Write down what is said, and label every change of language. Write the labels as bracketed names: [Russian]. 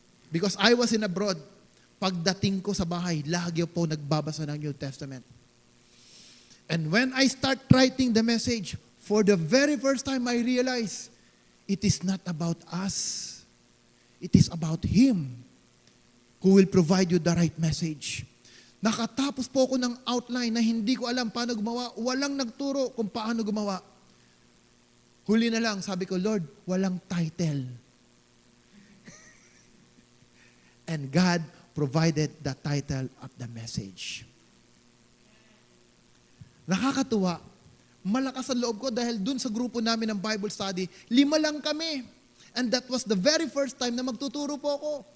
[English] Because I was in abroad, [Filipino] pagdating ko sa bahay, lagi po nagbabasa ng New Testament. [English] And when I start writing the message, for the very first time I realize, it is not about us. It is about Him who will provide you the right message. [Filipino] Nakatapos po ako ng outline na hindi ko alam paano gumawa. Walang nagturo kung paano gumawa. Huli na lang, sabi ko, Lord, walang title. [English] And God provided the title of the message. [Filipino] Nakakatuwa. Malakas ang loob ko dahil dun sa grupo namin ng Bible study, 5 lang kami. [English] And that was the very first time [Filipino] na magtuturo po ako.